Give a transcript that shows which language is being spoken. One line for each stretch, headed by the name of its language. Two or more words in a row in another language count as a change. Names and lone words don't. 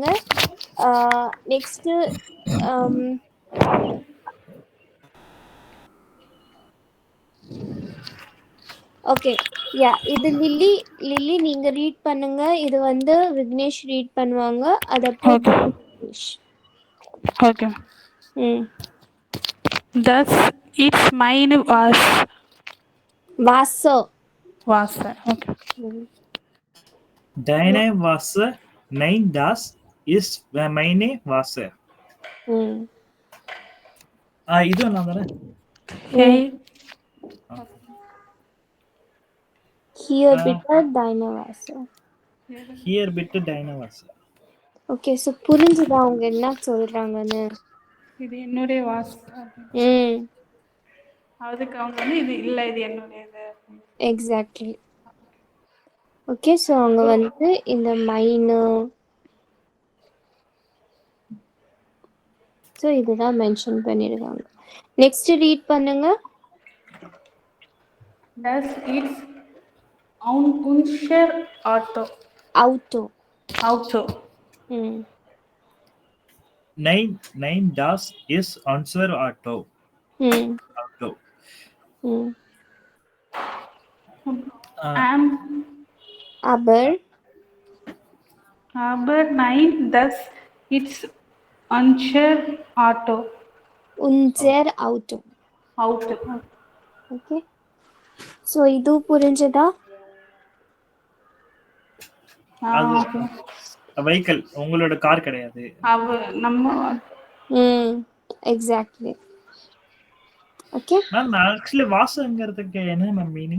English: next okay
Tamil: யா, இது லில்லி நீங்க ரீட் பண்ணுங்க. இது வந்து விக்னேஷ் ரீட் பண்ணுவாங்க. அதப்புறம் Okay. விக்னேஷ். Okay.
German: Das
English: it's mine was.
German: Wasser. Wasser. Okay. Deine Wasser, nein, das ist meine Wasser.
Tamil: இது நான் தானே. Hey.
German: Hier bitte deine Wasser. Here bitte deine Wasser.
English: okay, so
Tamil: புரிஞ்சுதா அவங்க என்ன சொல்றாங்கன்னு? இது என்னுடைய வாசர். அதுக்கு அவங்க வந்து இது இல்லை, இது என்னுடையது. எக்ஸாக்ட்லி.
English: okay, so
Tamil: அவங்க வந்து இந்த மைனு, ஸோ இதுதான் மென்ஷன் பண்ணிருக்காங்க.
English: next read
Tamil: பண்ணுங்க.
German: Das ist unser Auto. Auto. Auto. Nein, das ist unser Auto. Auto. Aber nein, das ist unser Auto. Unser Auto. Auto.
English: okay, so
Tamil: இது புரிஞ்சதா? வெஹிக்கிள் உங்களோட கார் கிடையாது. நம்ம
English: exactly. okay
Tamil: மேம், ஆக்சுவலி வாசங்கிறதுக்கு என்ன மேம் மீனிங்?